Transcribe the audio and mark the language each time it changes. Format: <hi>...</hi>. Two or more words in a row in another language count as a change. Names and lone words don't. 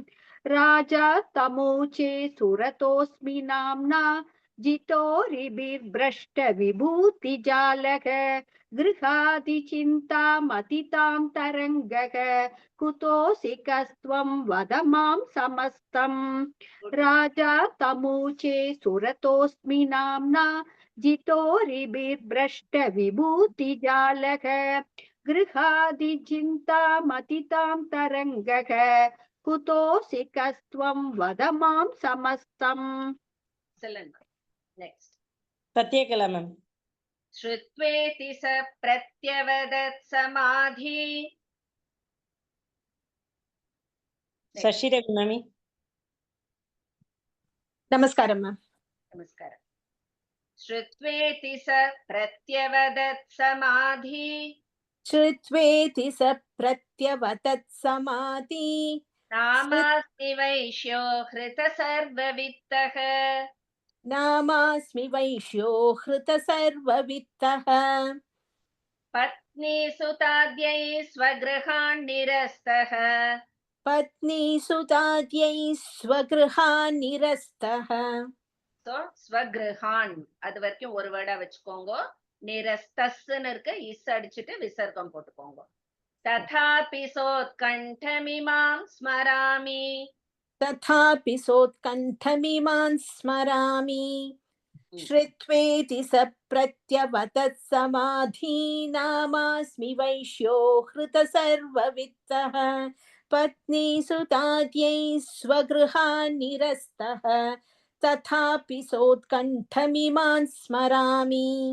<sa>राजा तमोचे सुरतोऽस्मि नाम्ना जितोरिभिर्भ्रष्टविभूतिजालः गृहादिचिन्तामतितां तरङ्गः कुतोऽसि कस्त्वं वद मां समस्तम् राजा तमूचे सुरतोऽस्मि नाम्ना जितोरिभिर्भ्रष्टविभूतिजालः गृहादिचिन्तामतितां तरङ्गः कुतोऽसि कस्त्वं वद मां समस्तम्</sa> <en>Excellent. Next.</en> <ta>சத்யகலா மேம்.</ta> <sa>श्रुत्वेति स प्रत्यवदत् समाधि.</sa> <ta>சசி ரவி மாமி. நமஸ்காரம் மேம்.</ta> <sa>नमस्कारः. श्रुत्वेति स प्रत्यवदत् समाधि. श्रुत्वेति स प्रत्यवदत् समाधि नामास्मि वैश्यो हृत सर्ववित्तः. नामास्मि वैश्यो हृत सर्ववित्तः पत्नी सुताद्यै स्वगृहान् निरस्तः. पत्नी सुताद्यै स्वगृहान् निरस्तः</sa> <ta>So ஸ்வகிருஹான் அது வரைக்கும் ஒரு வேர்டா வச்சுக்கோங்க. நிரஸ்தஸ்ன்னு இருக்கு, இஸ் அடிச்சுட்டு விசர்க்கம் போட்டுக்கோங்க.</ta> <sa>तथापि सोत्कण्ठमिमां स्मरामि. तथापि सोत्कण्ठमिमां स्मरामि श्रुत्वेति स प्रत्यवदत् समाधि नामास्मि वैश्यो हृत सर्ववित्तः पत्नी सुताद्यै स्वगृहान् निरस्तः तथापि सोत्कण्ठमिमां स्मरामि</sa>